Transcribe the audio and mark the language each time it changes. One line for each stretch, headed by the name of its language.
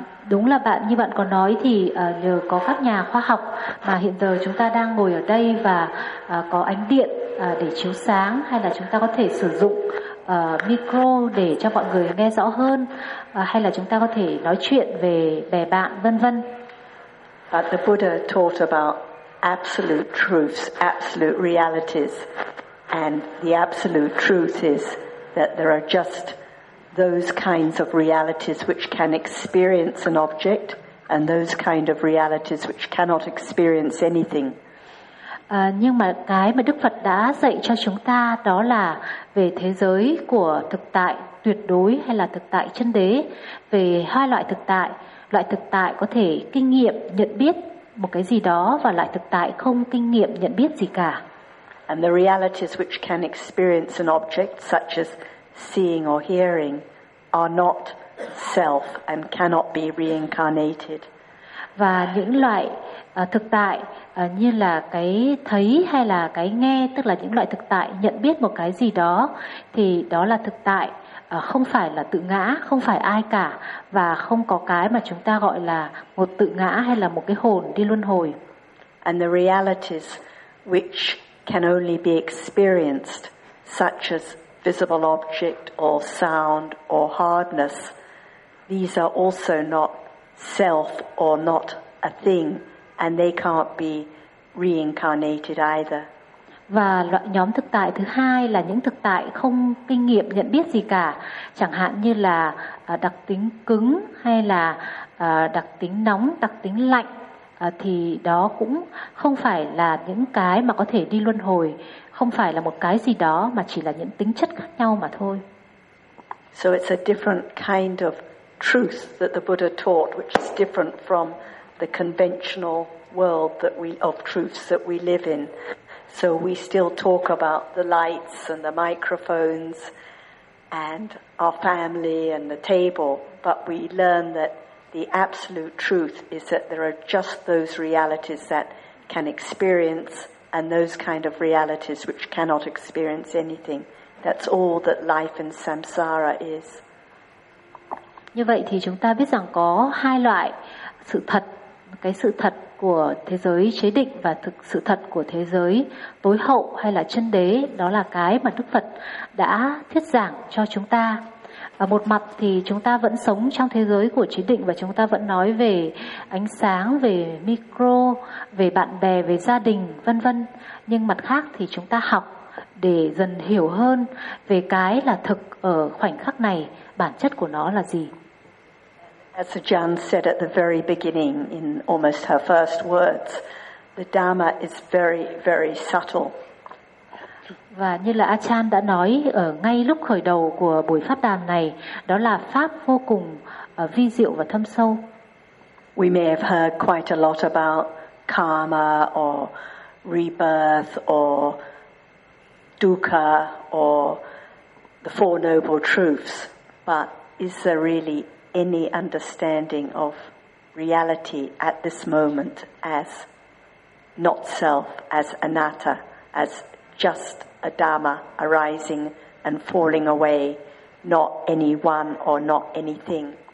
Vietnamese: Đúng là bạn như bạn có nói thì nhờ có các nhà khoa học mà hiện giờ chúng ta đang ngồi ở đây và có ánh điện để chiếu sáng, hay là chúng ta có thể sử dụng micro để cho mọi người nghe rõ hơn, hay là chúng ta có thể nói chuyện về bè bạn vân vân.
English: But the Buddha taught about absolute truths, absolute realities, and the absolute truth is that there are just those kinds of realities which can experience an object, and those kind of realities which cannot experience anything.
Vietnamese: Nhưng mà cái mà Đức Phật đã dạy cho chúng ta đó là về thế giới của thực tại tuyệt đối hay là thực tại chân đế, về hai loại thực tại. Loại thực tại có thể kinh nghiệm nhận biết một cái gì đó và loại thực tại không kinh nghiệm nhận biết gì cả.
English: And the realities which can experience an object such as seeing or hearing are not self and cannot be reincarnated.
Vietnamese: Và những loại thực tại như là cái thấy hay là cái nghe, tức là những loại thực tại nhận biết một cái gì đó, thì đó là thực tại không phải là tự ngã, không phải ai cả, và không có cái mà chúng ta gọi là một tự ngã hay là một cái hồn đi luân hồi.
English: And the realities which can only be experienced, such as visible object or sound or hardness, these are also not self or not a thing, and they can't be reincarnated either.
Vietnamese: Và loại nhóm thực tại thứ hai là những thực tại không kinh nghiệm nhận biết gì cả, chẳng hạn như là đặc tính cứng hay là đặc tính nóng, đặc tính lạnh, thì đó cũng không phải là những cái mà có thể đi luân hồi, không phải là một cái gì đó, mà chỉ là những tính chất khác nhau mà thôi.
English: So it's a different kind of truth that the Buddha taught, which is different from the conventional world that we of truths that we live in. So we still talk about the lights and the microphones and our family and the table, but we learn that the absolute truth is that there are just those realities that can experience and those kind of realities which cannot experience anything. That's all that life in samsara is.
Vietnamese: Như vậy thì chúng ta biết rằng có hai loại sự thật, cái sự thật của thế giới chế định và thực sự thật của thế giới tối hậu hay là chân đế, đó là cái mà Đức Phật đã thuyết giảng cho chúng ta. Và một mặt thì chúng ta vẫn sống trong thế giới của chế định và chúng ta vẫn nói về ánh sáng, về micro, về bạn bè, về gia đình, vân vân. Nhưng mặt khác thì chúng ta học để dần hiểu hơn về cái là thực ở khoảnh khắc này, bản chất của nó là gì.
English: As Jan said at the very beginning, in almost her first words, the Dharma is very, very subtle.
Vietnamese: Và như là Achan đã nói ở ngay lúc khởi đầu của buổi phát đàm này, đó là pháp vô cùng vi diệu và thâm sâu.
English: We may have heard quite a lot about karma or rebirth or dukkha or the Four Noble Truths, but is there really any understanding of reality at this moment as not self, as anatta, as just a dharma arising and falling away, not anyone or not anything?